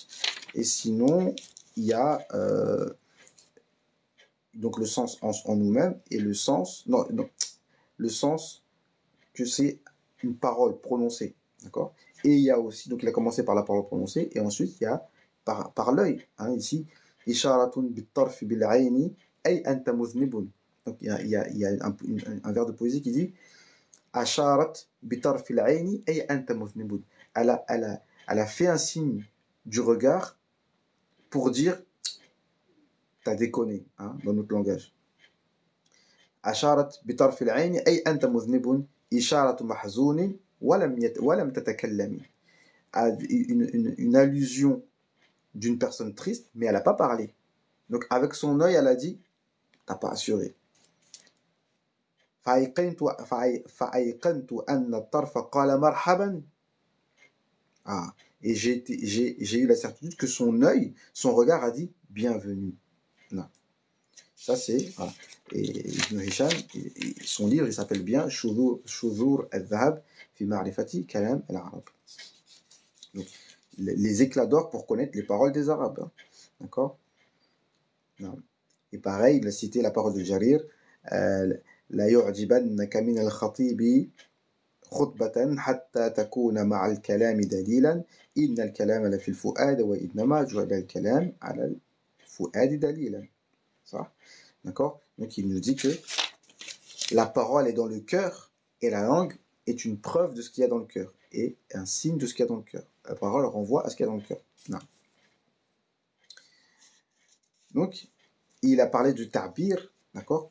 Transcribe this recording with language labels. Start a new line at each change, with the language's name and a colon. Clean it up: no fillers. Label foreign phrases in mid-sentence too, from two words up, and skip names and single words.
French: Et sinon, il y a donc le sens en nous-mêmes et le sens, non, le sens que c'est une parole prononcée, d'accord? Et il y a aussi, donc il a commencé par la parole prononcée, et ensuite il y a par l'œil, hein, ici,
Arabic: إشارةٌ بطرف بالعين أي أنت مذنب.
French: Donc il y a un vers de poésie qui dit
Arabic: أشارت بطرف العين أي أنت مذنب.
French: Elle a fait un signe du regard pour dire t'as déconné, hein, dans notre langage.
Arabic: أشارت بطرف العين أي أنت مذنب إشارة محزون ولم تتكلمي.
French: Une allusion d'une personne triste, mais elle n'a pas parlé. Donc avec son œil, elle a dit, t'as pas assuré. Et j'ai eu la certitude que son œil, son regard a dit bienvenue. Non. Ça c'est, voilà. Et Ibn Hisham, son livre, il s'appelle bien Shuzur al-Dhahab fi ma'rifati kalam al-Arab. Donc, les éclats d'or pour connaître les paroles des Arabes. Hein. D'accord? Et pareil, il a cité la parole de Jarir.
Arabic: لا يعجبنك من الخطيب خطبة حتى تكون مع الكلام دليلا إن الكلام لفي الفؤاد وإنما جعل الكلام على الفؤاد دليلا.
French: Ça? D'accord? Donc il nous dit que la parole est dans le cœur et la langue est une preuve de ce qu'il y a dans le cœur et un signe de ce qu'il y a dans le cœur. La parole renvoie à ce qu'il y a dans le cœur. Non. Donc, il a parlé de ta'bir, d'accord?